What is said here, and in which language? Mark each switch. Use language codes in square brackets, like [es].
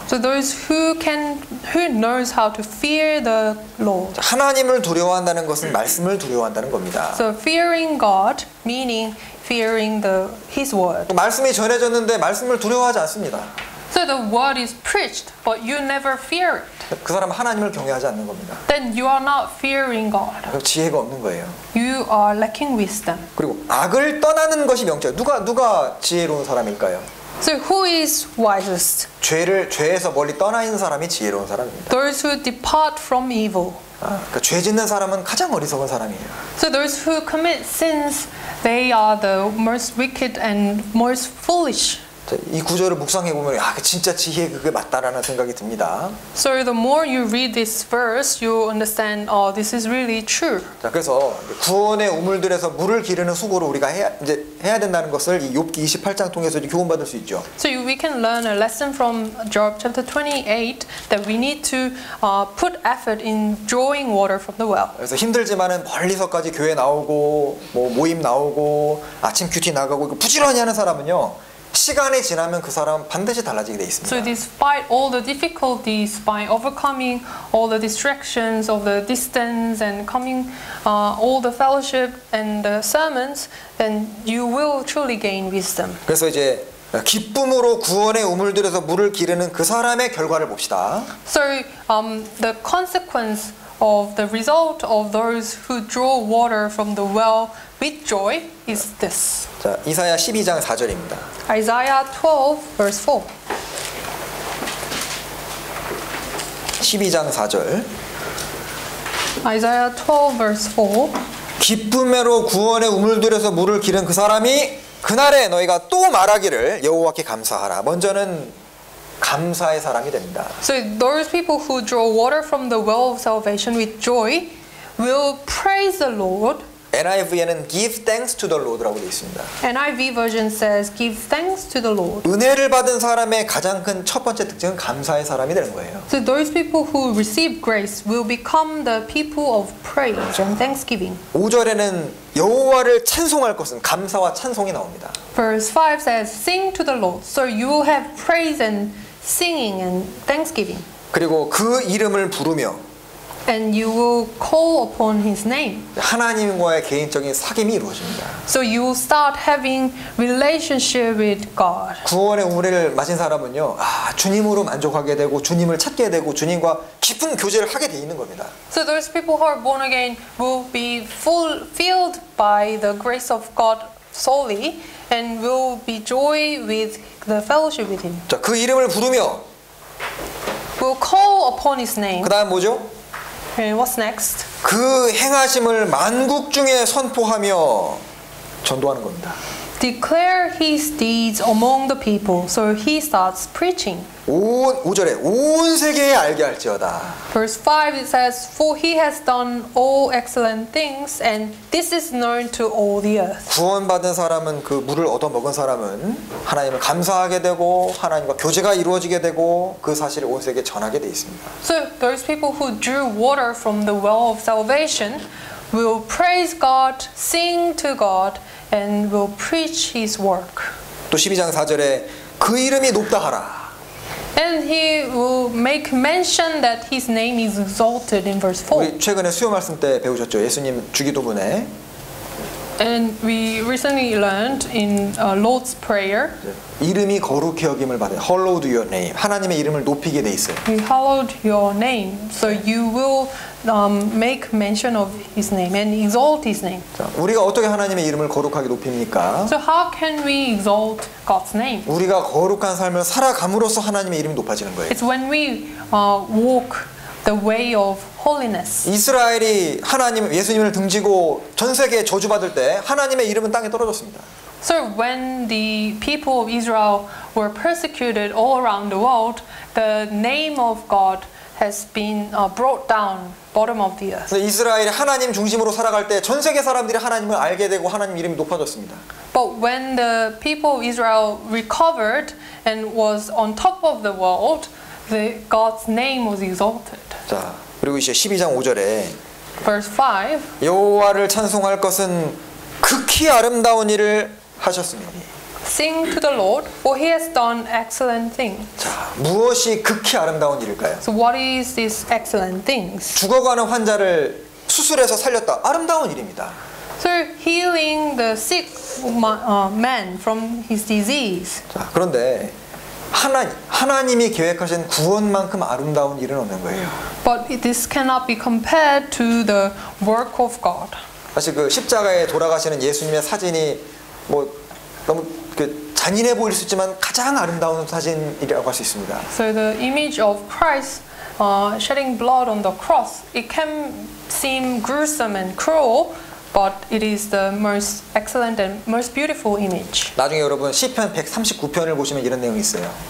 [en] So those who knows how to fear the Lord. [ko] 하나님을 두려워한다는 것은 말씀을 두려워한다는 겁니다. [en] So fearing God, meaning fearing His word. [ko] 말씀이 전해졌는데 말씀을 두려워하지 않습니다. [en] So the word is preached, but you never fear it. [ko] 그 사람은 하나님을 경외하지 않는 겁니다. [en] Then you are not fearing God. [ko] 지혜가 없는 거예요. [en] You are lacking wisdom. [ko] 그리고 악을 떠나는 것이 명철. 누가 지혜로운 사람일까요? [en] So who is wisest? [ko] 죄에서 멀리 떠나 있는 사람이 지혜로운 사람입니다. [en] Those who depart from evil. [ko] 그러니까 죄 짓는 사람은 가장 어리석은 사람이에요. [en] So those who commit sins, they are the most wicked and most foolish. [ko] 이 구절을 묵상해 보면 진짜 지혜 그게 맞다라는 생각이 듭니다. [en] So the more you read this verse, you understand, oh, this is really true. [ko] 자, 그래서 구원의 우물들에서 물을 기르는 수고를 우리가 해야 된다는 것을 이 욥기 28장 통해서 교훈받을 수 있죠. [en] So we can learn a lesson from Job chapter 28 that we need to put effort in drawing water from the well. [ko] 그래서 힘들지만은 멀리서까지 교회 나오고 뭐 모임 나오고 아침 큐티 나가고 부지런히 하는 사람은요. 시간이 지나면 그 사람은 반드시 달라지게 돼 있습니다. [en] So despite all the difficulties, by overcoming all the distractions of the distance and coming all the fellowship and the sermons, then you will truly gain wisdom. [ko] 그래서 이제 기쁨으로 구원의 우물들에서 물을 기르는 그 사람의 결과를 봅시다. [en] So the consequence of the result of those who draw water from the well with joy is this. [ko] 자, 이사야 12장 4절입니다. [en] Isaiah 12 verse 4. [ko] 12장 4절. [en] Isaiah 12 verse 4. [ko] 기쁨으로 구원의 우물들에서 물을 기른 그 사람이 그날에 너희가 또 말하기를 여호와께 감사하라. 먼저는 감사의 사람이 됩니다. [en] So those people who draw water from the well of salvation with joy will praise the Lord. [ko] NIV에는 [en] give thanks to the Lord [ko] 라고 되어 있습니다. [en] NIV version says give thanks to the Lord. [ko] 은혜를 받은 사람의 가장 큰 첫 번째 특징은 감사의 사람이 되는 거예요. [en] So those people who receive grace will become the people of praise and thanksgiving. [ko] 5절에는 여호와를 찬송할 것은 감사와 찬송이 나옵니다. [en] Verse 5 says, Sing to the Lord, so you will have praise and singing and thanksgiving. [ko] 그리고 그 이름을 부르며 [en] And you will call upon his name. [ko] 하나님과의 개인적인 사귐이 이루어집니다. [en] So you will start having relationship with God. [ko] 구원의 우리를 맞은 사람은요, 주님으로 만족하게 되고 주님을 찾게 되고 주님과 깊은 교제를 하게 돼 있는 겁니다. [en] So those people who are born again will be fulfilled by the grace of God solely and will be joy with the fellowship with him. [ko] 자, 그 이름을 부르며 [en] Will call upon his name. [ko] 그다음 뭐죠? [en] And what's next? [ko] 그 행하심을 만국 중에 선포하며 전도하는 겁니다. [en] Declare his deeds among the people. So he starts preaching. [ko] 5절에 온 세계에 알게 할지어다. [en] Verse 5 it says, For he has done all excellent things, and this is known to all the earth. [ko] 구원받은 사람은 그 물을 얻어 먹은 사람은 하나님을 감사하게 되고 하나님과 교제가 이루어지게 되고 그 사실을 온 세계에 전하게 돼 있습니다. [en] So those people who drew water from the well of salvation will praise God, sing to God, and will preach his work. [ko] 또 12장 4절에 그 이름이 높다 하라. [en] And he will make mention that his name is exalted in verse 4. [ko] 우리 최근에 수요 말씀 때 배우셨죠? 예수님 주기도문에 [en] And we recently learned in Lord's Prayer, [ko] 이름이 거룩히 여김을 받아 [en] Hallowed your name. [ko] 하나님의 이름을 높이게 돼 있어요. [en] we hallowed your name. So you will make mention of his name and exalt his name. [ko] 자, 우리가 어떻게 하나님의 이름을 거룩하게 높입니까? [en] So how can we exalt God's name? [ko] 우리가 거룩한 삶을 살아감으로써 하나님의 이름이 높아지는 거예요. [en] It's when we walk the way of holiness. [ko] 이스라엘이 하나님 예수님을 등지고 전 세계에 저주받을 때 하나님의 이름은 땅에 떨어졌습니다. [en] So when the people of Israel were persecuted all around the world, the name of God has been brought down bottom of the earth. [ko] 이스라엘이 하나님 중심으로 살아갈 때 전 세계 사람들이 하나님을 알게 되고 하나님 이름이 높아졌습니다. [en] But when the people of Israel recovered and was on top of the world, God's name was exalted. [ko] 자, 그리고 이제 12장 5절에 [en] Verse 5. [ko] 여호와를 찬송할 것은 극히 아름다운 일을 하셨으니. [en] Sing to the Lord, for he has done excellent things. [ko] 자, 무엇이 극히 아름다운 일일까요? [en] So what is these excellent things? [ko] 죽어가는 환자를 수술해서 살렸다. 아름다운 일입니다. [en] So healing the sick man from his disease. [ko] 자, 그런데 하나님이 계획하신 구원만큼 아름다운 일은 없는 거예요. [en] But this cannot be compared to the work of God. [ko] 사실 그 십자가에 돌아가시는 예수님의 사진이 뭐 너무 그 잔인해 보일 수 있지만 가장 아름다운 사진이라고 할 수 있습니다. [en] So the image of Christ shedding blood on the cross, it can seem gruesome and cruel, but it is the most excellent and most beautiful image. [ko] 나중에 여러분 시편 139편을 보시면 이런 내용이 있어요.